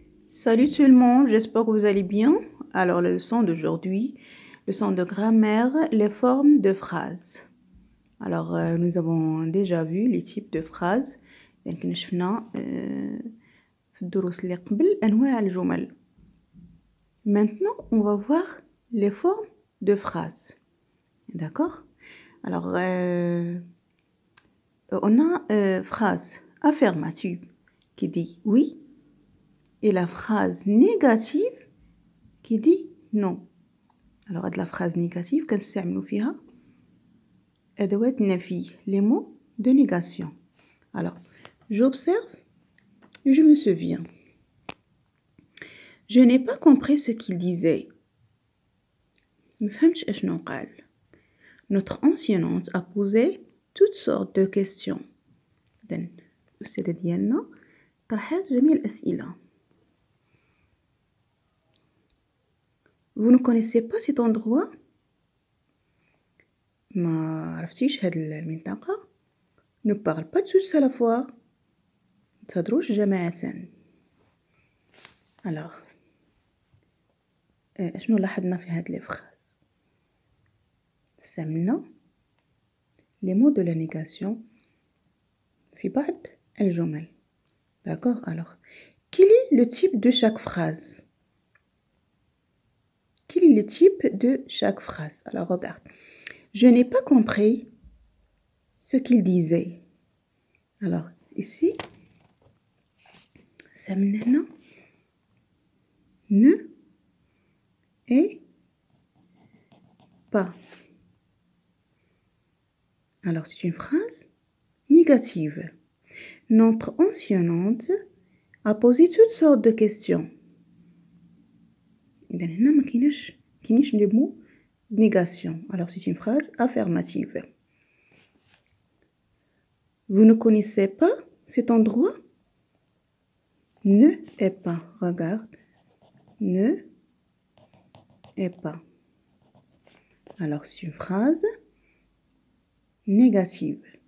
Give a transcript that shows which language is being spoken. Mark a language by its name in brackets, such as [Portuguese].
[French] Salut tout le monde, j'espère que vous allez bien. Alors la leçon d'aujourd'hui, leçon de grammaire, les formes de phrases. Alors nous avons déjà vu les types de phrases. [Arabic] Donc شفنا في الدروس اللي قبل أنواع الجمل. [French] Maintenant, on va voir les formes de phrases. D'accord? Alors on a phrase affirmative qui dit oui et la phrase négative qui dit non. Alors la phrase négative [Arabic] كنستعملوا فيها أدوات النفي, [French] les mots de négation. Alors j'observe et je me souviens. Je n'ai pas compris ce qu'il disait. [Arabic] ما فهمتش أشنو قال. [French] Notre enseignante a posé toutes sortes de questions. [Arabic] إذن الأستاذة ديالنا طرحت جميع الأسئلة. [French] Vous ne connaissez pas cet endroit? [Arabic] ما عرفتيش هاد المنطقة؟ [French] Ne parle pas tous à la fois. [Arabic] تهضروش جماعة. Alors شنو لاحظنا في هاد لي فراز؟ استعملنا [French] les mots de la négation [Arabic] في بعض الجمل. [French] D'accord? Alors, quel est le type de chaque phrase? Quel est le type de chaque phrase? Alors, regarde. Je n'ai pas compris ce qu'il disait. Alors, ici, ça maintenant ne et pas. Alors, c'est une phrase négative. Notre enseignante a posé toutes sortes de questions. [Arabic] إذن هنا ما كاينش [French] les mots négation. Alors c'est une phrase affirmative. Vous ne connaissez pas cet endroit? Ne est pas. Regarde. Ne est pas. Alors c'est une phrase négative.